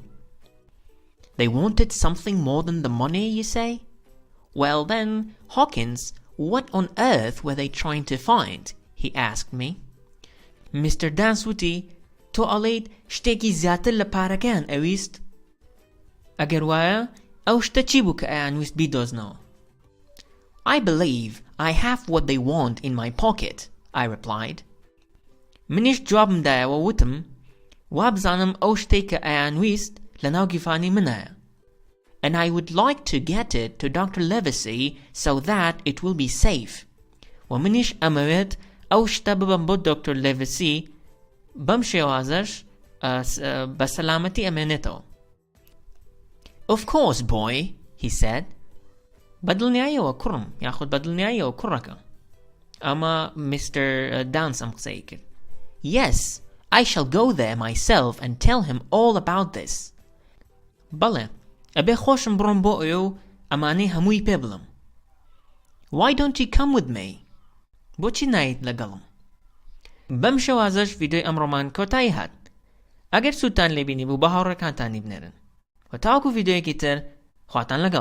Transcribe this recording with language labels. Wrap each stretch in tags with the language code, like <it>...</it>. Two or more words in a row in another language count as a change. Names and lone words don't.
<en>They wanted something more than the money, you say? Well then, Hawkins, what on earth were they trying to find? He asked me.</en> <ckb>Mr. Dance وتی تۆ ئەڵێیت شتێکی زیاتر لە پارەکەیان ئەویست؟ ئەگەر وایە ئەو شتە چی بوو کە ئەیانویست بیدۆزنەوە؟</ckb> <en>I believe I have what they want in my pocket, I replied.</en> <ckb>منیش جوابم دایەوە وتم وابزانم ئەو شتێک کە ئەیانویست لەناو گیفانی منایە.</ckb> <en>And I would like to get it to Dr. Livesey so that it will be safe.</en> <ckb>و منیش ئەمەوێت ئەو شتە ببەم بۆ دکتۆر لێڤسی بەم شێوازەش بە سەلامەتی ئەمێنێتەوە.</ckb> <en>Of course, boy, he said.</en> <ckb>بەدڵنیاییەوە کوڕم یاخود بەدڵنیاییەوە کوڕەکە. ئەمە Mr. Dance ئەم قسەی کرد.</ckb> <en>Yes, I shall go there myself and tell him all about this.</en> <ckb>بەڵێ ئەبێ خۆشم بڕۆم بۆ ئەوێ و ئەمانەی هەمووی پێ بڵم.</ckb> <en>Why don't you come with me?</en> <ckb>بۆچی نایت لەگەڵم؟ بەم شێوازەش ڤیدیۆی ئەمڕۆمان کۆتایی هات. ئەگەر سوودتان لێبینی بوو بە هاوڕێکانتانی بنێرن و تاوەکو ڤیدیۆیەکی تر خواتان لەگەڵ.</ckb>